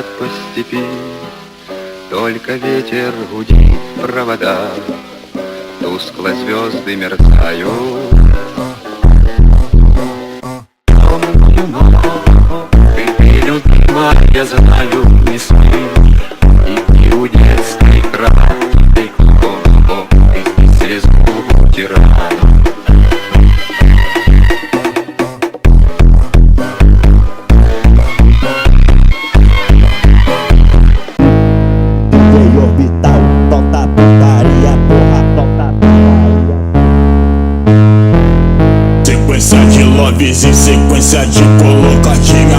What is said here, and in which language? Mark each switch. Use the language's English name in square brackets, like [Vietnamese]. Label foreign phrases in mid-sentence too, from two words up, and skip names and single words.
[Russian] по степи, только ветер гудит провода, тускло звезды мерцают. Темную ночь, ты, любимая, я знаю, не спи, и у детской кровати ты слезу утираю. [Portuguese] Orbital, solta putaria, porra, solta putaria. Sequência de loves e sequência de colocadinha.